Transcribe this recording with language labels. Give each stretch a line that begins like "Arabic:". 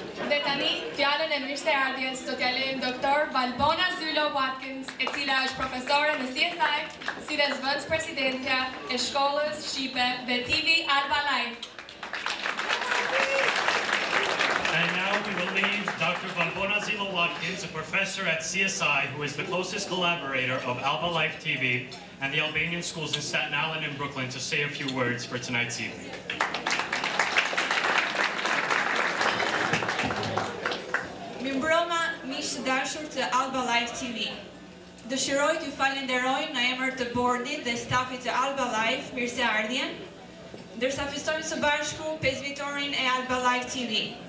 Albanian: Dhe tani, fjalën e mirëseardhjes do t'ja lejmë doktor Valbona Zylo Watkins, e cila është profesore në CSI, si dhe zëvendës presidentja e shkollës shqipe dhe TV Alba Live.
English: And now we will leave Dr. Valbona Zylo Watkins, a professor at CSI, who is the closest collaborator of Alba Life TV and the Albanian schools in Staten Island and Brooklyn, to say a few words for tonight's evening.
Albanian: mbrëma, miq të dashur të Alba Live TV. Dëshiroj t'ju falenderoj në emër të bordit dhe stafit të Alba Live, mirëseardhjen, ndërsa festojmë së bashku 5 vjetorin e Alba Live TV.